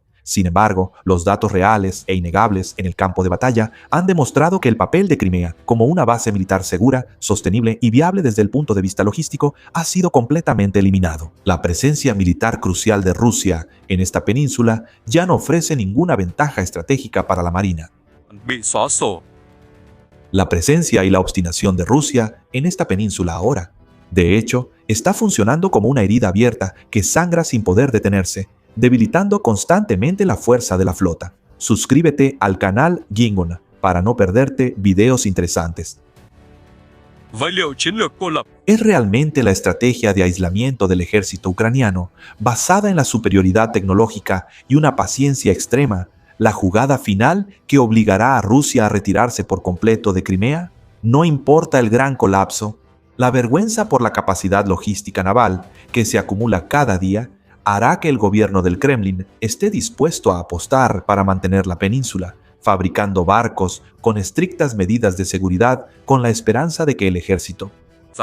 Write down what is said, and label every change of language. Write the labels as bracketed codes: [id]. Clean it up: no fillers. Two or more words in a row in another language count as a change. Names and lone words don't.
[es] Sin embargo, los datos reales e innegables en el campo de batalla han demostrado que el papel de Crimea como una base militar segura, sostenible y viable desde el punto de vista logístico ha sido completamente eliminado. La presencia militar crucial de Rusia en esta península ya no ofrece ninguna ventaja estratégica para la Marina. [vi] Bị xóa sổ. [es] La presencia y la obstinación de Rusia en esta península ahora, de hecho, está funcionando como una herida abierta que sangra sin poder detenerse, debilitando constantemente la fuerza de la flota. Suscríbete al canal Gingon para no perderte videos interesantes. [vi] Vậy liệu chiến lược cô lập [es] ¿Es realmente la estrategia de aislamiento del ejército ucraniano, basada en la superioridad tecnológica y una paciencia extrema, la jugada final que obligará a Rusia a retirarse por completo de Crimea? No importa el gran colapso, la vergüenza por la capacidad logística naval que se acumula cada día hará que el gobierno del Kremlin esté dispuesto a apostar para mantener la península, fabricando barcos con estrictas medidas de seguridad con la esperanza de que el ejército